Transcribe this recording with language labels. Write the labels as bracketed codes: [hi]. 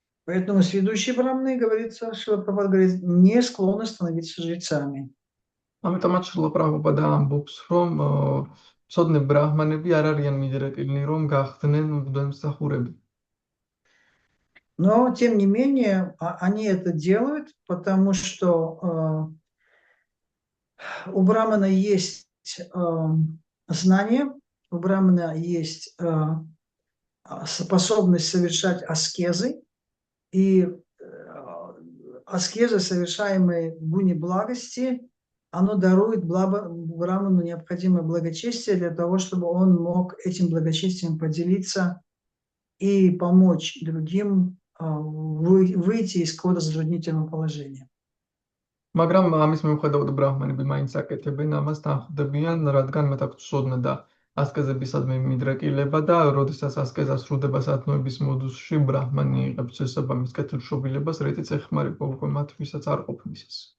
[ru] Поэтому сведущие браманы, говорится, что Прабхупада говорит, не склонны становиться жрецами. [ka] ამიტომაც შრილა პრაბჰუპადა ამბობს, რომ მცოდნე ბრაჰმანები არ არიან მიდრეკილნი, რომ გახდნენ მღვდელმსახურები. [ru] Но, тем не менее, они это делают, потому что у брамана есть знание, у брамана есть способность совершать аскезы, и аскезы, совершаемые в гуне благости, оно дарует браману необходимое благочестие для того, чтобы он мог этим благочестием поделиться и помочь другим выйти из какого-то затруднительного положения. [ka] მაგრამ ამის მიუხედავად ბრაჰმანები მაინც აკეთებენ ამას, თანხმდებიან, რადგან მათ აქვს ცოდნა და ასკეზებისადმი მიდრეკილება და როდესაც ასკეზა სრულდება სათნოების მოდუსში, ბრაჰმანი იღებს შესაბამის კეთილშობილებას, რითიც ეხმარება უკვე მათ, ვისაც არ ყოფნის ეს.